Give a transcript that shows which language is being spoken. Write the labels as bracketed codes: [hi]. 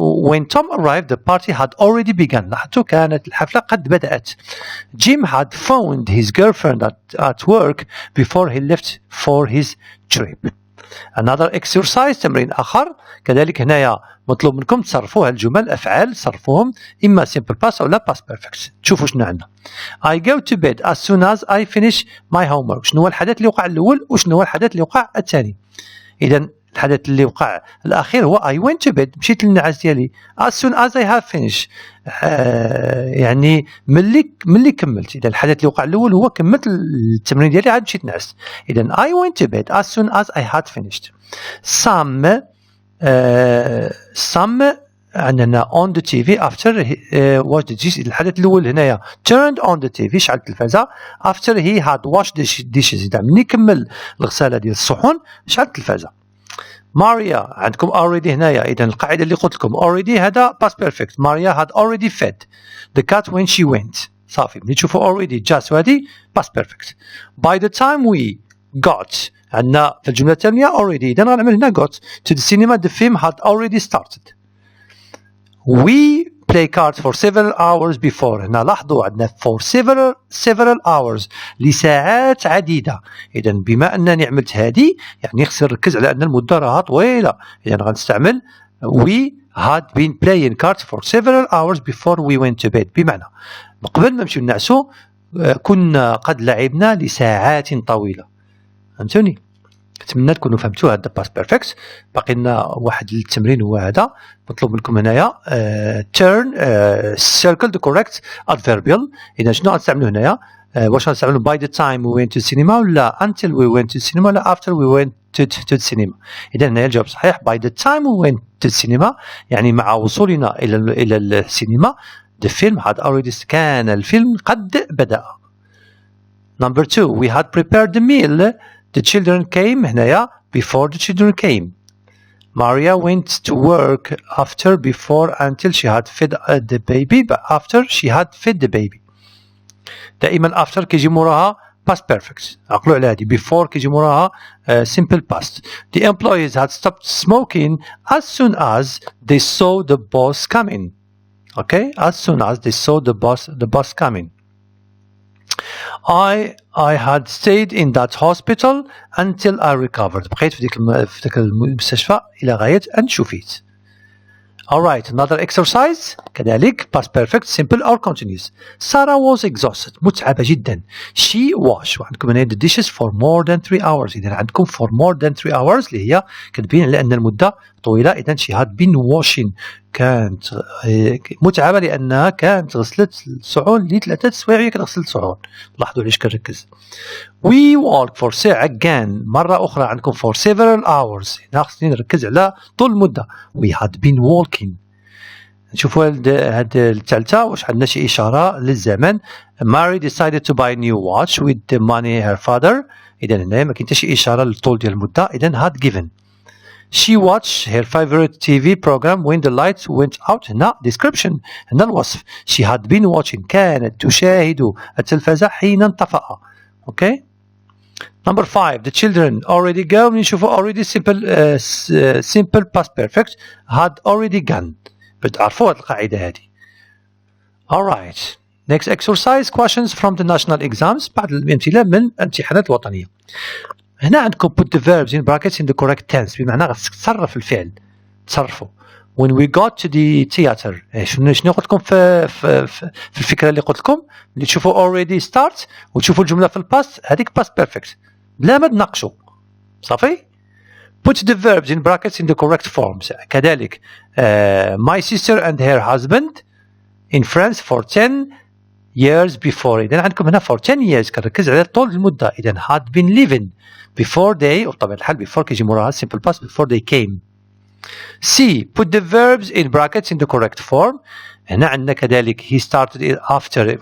[en] When Tom arrived, the party had already begun. [ar] لاحظتوا كانت الحفلة قد بدأت. [en] Jim had phoned his girlfriend at work before he left for his trip. Another exercise، [ar] تمرين آخر كذلك. هنايا مطلوب منكم تصرفوا هالجمل أفعال، تصرفوهم إما simple past أو لا past perfect. تشوفوا شنو عندنا. [en] I go to bed as soon as I finish my homework. [ar] شنو هو الحدث اللي وقع الأول وشنو هو الحدث اللي وقع الثاني؟ إذا الحدث اللي وقع الأخير هو [en] I went to bed، [ar] مشيت للنعاس ديالي. [en] As soon as I have finished، [ar] يعني ملي كملت. إذا الحدث اللي وقع الأول هو كملت التمرين ديالي عاد مشيت نعس. [en] إذا I went to bed as soon as I had finished. Some [ar] عندنا [en] on the TV after watched the dishes. [ar] الحدث الأول هنايا [en] turned on the TV، [ar] شعل التلفازة. [en] After he had washed the dishes، [ar] إذا ملي كمل الغسالة ديال الصحون شعل التلفازة. ماريا عندكم already هنايا. إذا القاعدة اللي قلت لكم already هذا past perfect. [en] ماريا had already fed the cat when she went. [ar] صافي ملي تشوفوا [en] already just وهذه past perfect. By the time we got، [ar] عندنا في الجملة الثانية [en] already. [ar] إذا غنعمل هنا [en] got to the cinema. The film had already started. We play cards for several hours before. [ar] هنا لاحظوا عندنا [en] for several hours [ar] لساعات عديدة. إذا بما أنني عملت هذه يعني خصني نركز على أن المدة راها طويلة. إذا غنستعمل [en] we had been playing cards for several hours before we went to bed. [ar] بمعنى قبل ما نمشيو نعسو كنا قد لعبنا لساعات طويلة. فهمتوني؟ نتمنى تكونوا فهمتوا هذا past perfect. باقي لنا واحد التمرين هو هذا مطلوب منكم هنايا [en] turn circle the correct adverbial. [ar] إذا شنو غنستعملوا هنايا؟ واش غنستعملوا [en] by the time we went to cinema ولا until we went to cinema ولا after we went to cinema. [ar] إذا هنايا الجواب صحيح [en] by the time we went to cinema [ar] يعني مع وصولنا إلى السينما [en] the film had already [ar] كان الفيلم قد بدأ. [en] Number 2 we had prepared the meal. The children came [ar] هنايا [en] before the children came. Maria went to work after before until she had fed the baby but after she had fed the baby. [ar] دائما after كيجي موراها past perfect. عقلوا على هذه. [en] before [ar] كيجي موراها [en] simple past. The employees had stopped smoking as soon as they saw the boss coming. Okay, as soon as they saw the boss coming. I had stayed in that hospital until I recovered. [ar] بقيت في ذاك المستشفى إلى غاية أن شفيت. [en] Alright, another exercise [ar] كذلك [en] past perfect simple or continuous. Sarah was exhausted. [ar] متعبة جدا. [en] She washed. [ar] وعندكم هنا [en] the dishes for more than 3 hours. [ar] إذا عندكم [en] for more than 3 hours [ar] اللي هي كتبين على أن المدة طويلة. [en] إذا she had been washing. [ar] كانت متعبة لأنها كانت غسلت الصحون ل3 سوايع هي كتغسل الصحون. لاحظوا علاش كنركز. [en] We walked for ساعة again [ar] مرة أخرى عندكم [en] for several hours. [ar] هنا خصني نركز على طول المدة. [en] We had been walking. [ar] نشوفوا هاد الثالثة واش عندنا شي إشارة للزمن. [en] Mary decided to buy a new watch with the money her father. [ar] إذا هنا ما كاين حتى شي إشارة للطول ديال المدة. [en] إذا had given. She watched her favorite TV program when the lights went out. [ar] هنا [en] description. [ar] هنا الوصف. [en] She had been watching. [ar] كانت تشاهد التلفزة حين انطفأ. [en] Okay. Number 5 the children already go. [ar] نشوفوا [en] already simple past perfect had already gone. [ar] بتعرفوا هذه القاعدة هذه. [en] Alright. Next exercise questions from the national exams. [ar] بعض الأمثلة من الامتحانات الوطنية. [en] هنا عندكم put the verbs in brackets in the correct tense. [ar] بمعنى غادي تصرف الفعل. تصرفوا. [en] When we got to the theater. [ar] شنو قلت لكم في الفكرة اللي قلت لكم؟ اللي تشوفوا already start وتشوفوا الجملة في الباست هذيك past perfect. بلا ما تناقشوا. صافي؟ [en] Put the verbs in brackets in the correct forms. كذلك my sister and her husband in France for 10 years before. [ar] إذا عندكم هنا for 10 years كنركز على طول المدة. [en] إذا had been living before they [ar] وبطبيعة الحال [en] before [ar] كيجي موراها [en] simple past before they came. C. Put the verbs in brackets in the correct form. [ar] هنا عندنا كذلك [en] he started it after.